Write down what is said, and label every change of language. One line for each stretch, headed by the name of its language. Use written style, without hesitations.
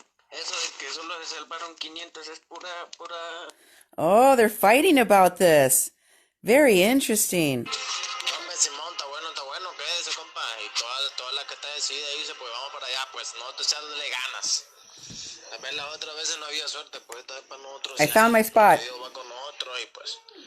Spanish: Eso de que solo se salvaron 500 es pura...
English: oh, they're fighting about this. Very interesting.
Spanish: Hombre, Simón, está bueno, quédese, compa. Y toda la que está decidida dice, pues vamos para allá, pues no te echarle ganas. A ver, las otras veces no había suerte, pues esta vez para nosotros.
English: I found my spot.
Spanish: Dios va con nosotros y pues...